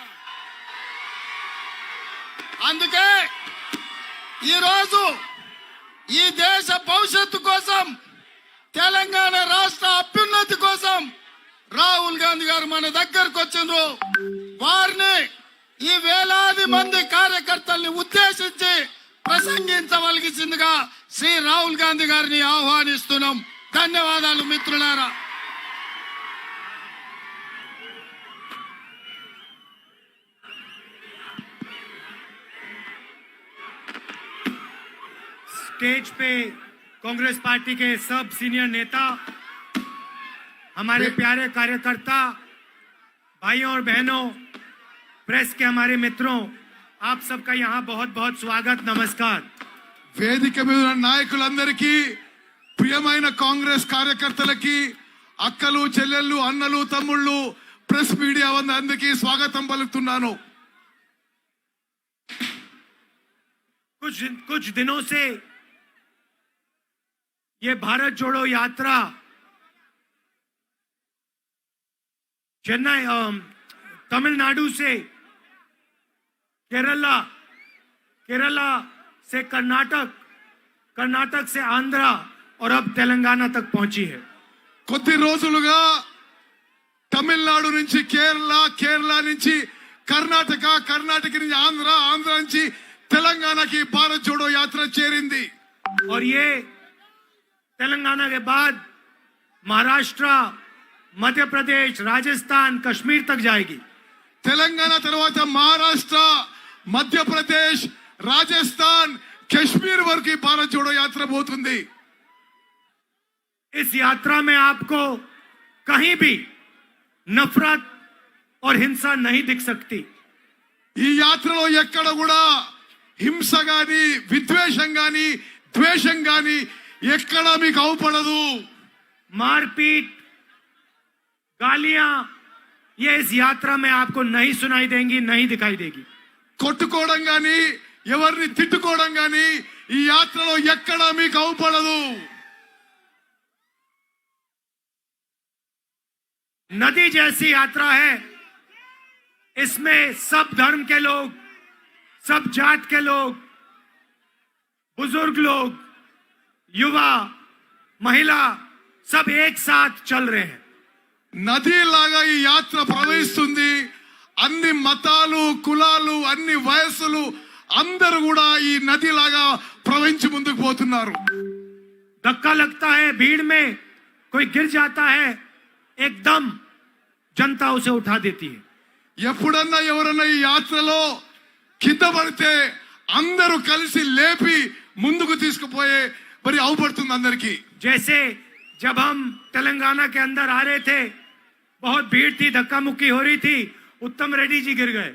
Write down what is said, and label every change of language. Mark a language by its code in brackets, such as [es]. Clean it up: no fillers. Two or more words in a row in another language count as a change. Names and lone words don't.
[te] అందుకే ఈరోజు ఈ దేశ భవిష్యత్తు కోసం, తెలంగాణ రాష్ట్ర అభ్యున్నతి కోసం రాహుల్ గాంధీ గారు మన దగ్గరకు వచ్చిండ్రు. వారిని ఈ వేలాది మంది కార్యకర్తల్ని ఉద్దేశించి ప్రసంగించవలసిందిగా శ్రీ రాహుల్ గాంధీ గారిని ఆహ్వానిస్తున్నాం. ధన్యవాదాలు మిత్రులారా. [hi] स्टेज पे कांग्रेस पार्टी के सब सीनियर नेता, हमारे प्यारे कार्यकर्ता, भाइयों और बहनों, प्रेस के हमारे मित्रों, आप सबका यहाँ बहुत बहुत स्वागत, नमस्कार। [te] వేదిక మీద ఉన్న నాయకులందరికీ, ప్రియమైన కాంగ్రెస్ కార్యకర్తలకి, అక్కలు, చెల్లెళ్ళు, అన్నలు, తమ్ముళ్ళు, [en] press media [te] అందరికీ స్వాగతం పలుకుతున్నాను. [hi] कुछ दिनों से ये भारत जोड़ो यात्रा चेन्नई, तमिलनाडु से केरला से कर्नाटक, कर्नाटक से आंध्रा और अब तेलंगाना तक पहुंची है। [te] కొద్ది రోజులుగా తమిళనాడు నుంచి కేరళ, కేరళ నుంచి కర్ణాటక, కర్ణాటక నుంచి ఆంధ్ర, ఆంధ్ర నుంచి తెలంగాణకి భారత్ జోడో యాత్ర చేరింది. [hi] और ये तेलंगाना के बाद महाराष्ट्र, मध्य प्रदेश, राजस्थान, कश्मीर तक जाएगी। [te] తెలంగాణ తర్వాత మహారాష్ట్ర, మధ్యప్రదేశ్, రాజస్థాన్, కశ్మీర్ వరకు ఈ భారత్ జోడో యాత్ర పోతుంది. [hi] इस यात्रा में आपको कहीं भी नफरत और हिंसा नहीं दिख सकती। [te] ఈ యాత్రలో ఎక్కడ కూడా హింస గాని, విద్వేషం గాని, ద్వేషం గాని ఎక్కడ మీకు అవపడదు. [hi] मारपीट, गालियां, ये इस यात्रा में आपको नहीं सुनाई देंगी, नहीं दिखाई देगी। [te] కొట్టుకోవడం గాని, ఎవరిని తిట్టుకోవడం గాని ఈ యాత్రలో ఎక్కడ మీకు అవపడదు. [hi] नदी जैसी यात्रा है। इसमें सब धर्म के लोग, सब जात के लोग, बुजुर्ग लोग, युवा, महिला सब एक साथ चल रहे हैं। [te] నది లాగా ఈ యాత్ర ప్రవహిస్తుంది. అన్ని మతాలు, కులాలు, అన్ని వయస్సులు అందరూ కూడా ఈ నది లాగా ప్రవహించి ముందుకు పోతున్నారు. [hi] धक्का लगता है, भीड़ में कोई गिर जाता है, एकदम जनता उसे उठा देती है। [te] ఎప్పుడన్నా ఎవరన్నా ఈ యాత్రలో కింద పడితే అందరూ కలిసి లేపి ముందుకు తీసుకుపోయే మరి అవపడుతుంది అందరికీ. [hi] जैसे जब हम तेलंगाना के अंदर आ रहे थे, बहुत भीड़ थी, धक्का मुक्की हो रही थी, उत्तम रेड्डी जी गिर गए।